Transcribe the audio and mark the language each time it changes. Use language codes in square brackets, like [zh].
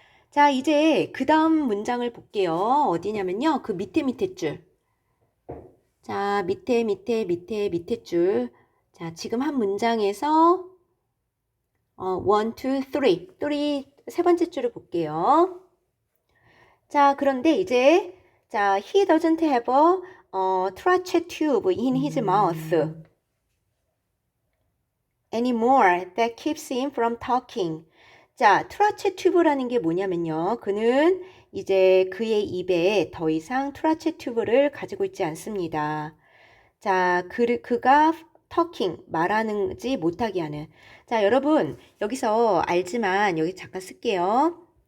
[ko] 자, 이제 그 다음 문장을 볼게요. 어디냐면요, 그 밑에 줄. 자, 밑에 줄. 자, 지금 한 문장에서 1, 2, 3, 세 번째 줄을 볼게요. 자, 그런데 이제 자, [en] he doesn't have a trachea tube in his mouth anymore that keeps him from talking. [ko] 자, 트라체 튜브라는 게 뭐냐면요. 그는 이제 그의 입에 더 이상 트라체 튜브를 가지고 있지 않습니다. 자, 그가 talking, 말하는지 못하게 하는. 자, 여러분, 여기서 알지만 여기 잠깐 쓸게요.